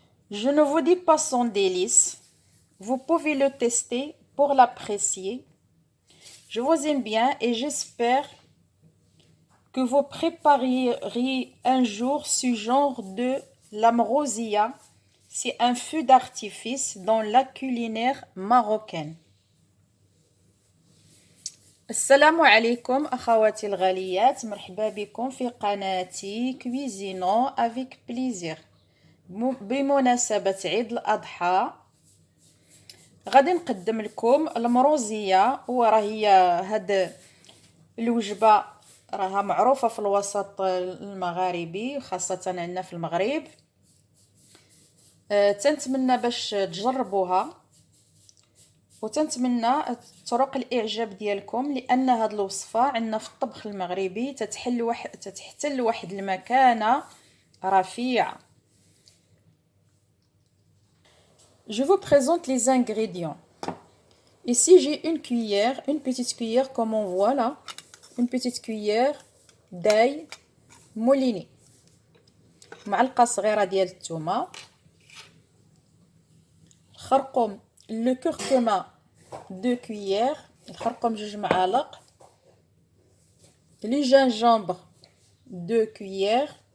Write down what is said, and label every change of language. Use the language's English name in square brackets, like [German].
[French] Je ne vous dis pas son délice. Vous pouvez le tester pour l'apprécier. Je vous aime bien et j'espère que vous prépareriez un jour ce genre de l'amrosia. C'est un feu d'artifice dans la culinaire marocaine. [Arabic] السلام عليكم أخواتي الغاليات، مرحبا بكم في قناتي كويزينو افيك بليزير. بمناسبة عيد الأضحى غادي نقدم لكم المروزية، وراهي هاد الوجبة راها معروفة في الوسط المغاربي خاصة عندنا في المغرب. تنتمنى باش تجربوها وتنتمنى طرق الاعجاب ديالكم، لان هاد الوصفه عندنا في الطبخ المغربي تتحتل واحد المكانه رفيعه. [French] Je vous présente les ingrédients. Ici j'ai une cuillère, une petite cuillère comme on voit là, une petite cuillère d'ail mouliné, [Arabic] معلقه صغيره ديال الثومه، [French] الخرقوم le curcuma 2 cuillères، [Arabic] الخرقوم 2 معالق، [French] le gingembre 2 cuillères،